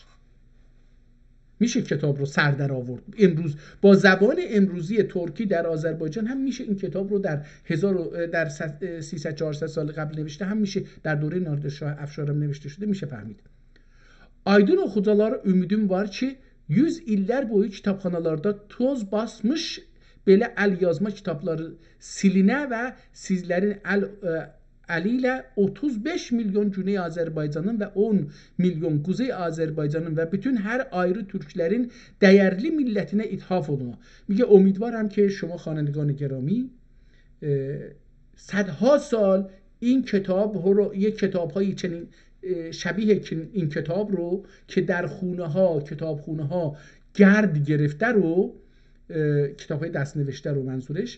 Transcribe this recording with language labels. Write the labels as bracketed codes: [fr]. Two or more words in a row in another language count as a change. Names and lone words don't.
[fa] میشه کتاب رو سر در آورد. امروز با زبان امروزی ترکی در آذربایجان هم میشه این کتاب رو در 300-400 سال قبل نوشته، هم میشه در دوره نادرشاه افشارم نوشته شده، میشه فهمید. [az] Aydın oxuculara ümidim var ki 100 illər boyu kitabxanalarda toz basmış belə əl yazma kitabları silinə və sizlərin əli ilə 35 milyon Güney Azərbaycanın və 10 milyon Kuzey Azərbaycanın və bütün hər ayrı türklərin dəyərli millətinə ithaf oluna. [fa] میگه امیدوارم که شما خوانندگان گرامی صدها سال این کتاب رو، یک کتاب‌های چنین شبیه این کتاب رو که در خونه ها، کتابخونه ها گرد گرفته رو، کتاب های دست نوشته رو منظورش،